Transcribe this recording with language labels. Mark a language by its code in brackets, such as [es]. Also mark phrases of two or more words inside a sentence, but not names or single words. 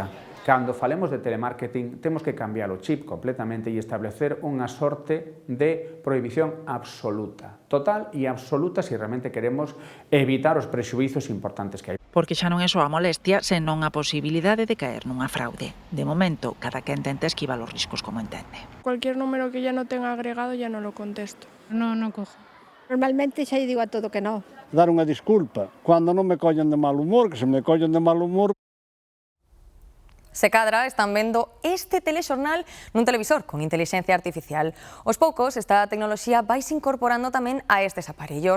[gl] Cando falemos de telemarketing, temos que cambiar o chip completamente e establecer unha sorte de prohibición absoluta. Total e absoluta se realmente queremos evitar os prexuízos importantes que hai. Porque xa non é só a molestia, senón a posibilidade de caer nunha fraude. De momento, cada quen tenta esquivar os riscos como entende. [es] Cualquier número que ya no tenga agregado ya no lo contesto. No cojo. [gl] Normalmente xa digo a todo que no. Dar unha disculpa. Cando non me collen de mal humor, que se me collen de mal humor... Se cadra están vendo este telexornal nun televisor con intelixencia artificial. Aos poucos, esta tecnoloxía vaise incorporando tamén a estes aparellos.